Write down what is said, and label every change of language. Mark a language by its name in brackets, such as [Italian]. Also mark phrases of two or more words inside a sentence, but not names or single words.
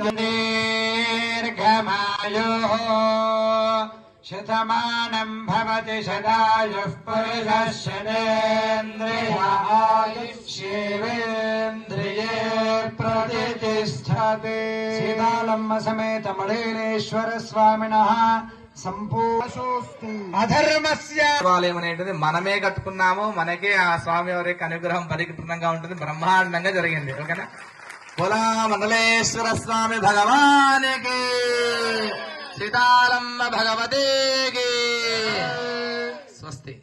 [Sanskrit] दीर्घमायुः शतमानं भवति शतायुः पुरुषः शतेन्द्रिय आयुष्येवेन्द्रिये प्रतिष्ठते सीतालम्ब समेत मळेलेश्वर स्वामिनः [Telugu] అధర్మస్య దేవాలయం అనేటిది మనమే కట్టుకున్నాము, మనకే ఆ స్వామి వారి యొక్క అనుగ్రహం పరిపూర్ణంగా ఉంటుంది, బ్రహ్మాండంగా జరిగింది. ఓకేనా? బోలా మండలేశ్వర స్వామి భగవానికి, సీతాలమ్మ భగవతికి స్వస్తి.